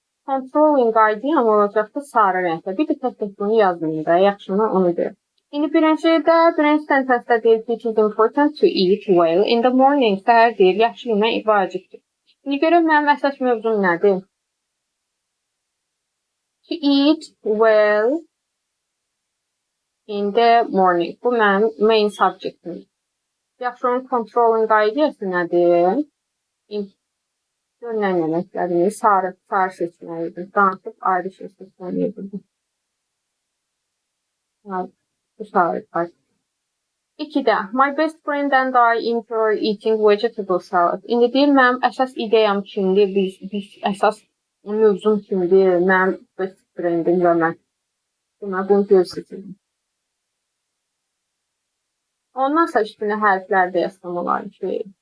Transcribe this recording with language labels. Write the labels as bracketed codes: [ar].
[az] Controlling ideyam olacaqdı sarı rəngdə. Bir də tək-tək bunu yazmayın da. Yaxşımı onu deyir. İndi birinci sentensdə deyir ki, [en] it is important to eat well in the morning. [az] Səhər deyir, yaxşı yemək vacibdir. İndi görək mənim əsas mövzum nədir? [en] To eat well in the morning. [az] Bu mənim main subjectim. Yaxşı, onun controlling ideyası nədir? Görünən yeməkləri sarı seçməliydim. Danışıb ayrı şey seçməliydim. Bu sarı. [en] 2-də, my best friend and I enjoy eating vegetable salad. [az] İndi deyir, mənim əsas ideyam kimdir, biz əsas mövzum kimdir, mənim best friendim və mən. Demək, bunu göstərim. Ondan sonra üstünə hərflərdə yazsam olar ki.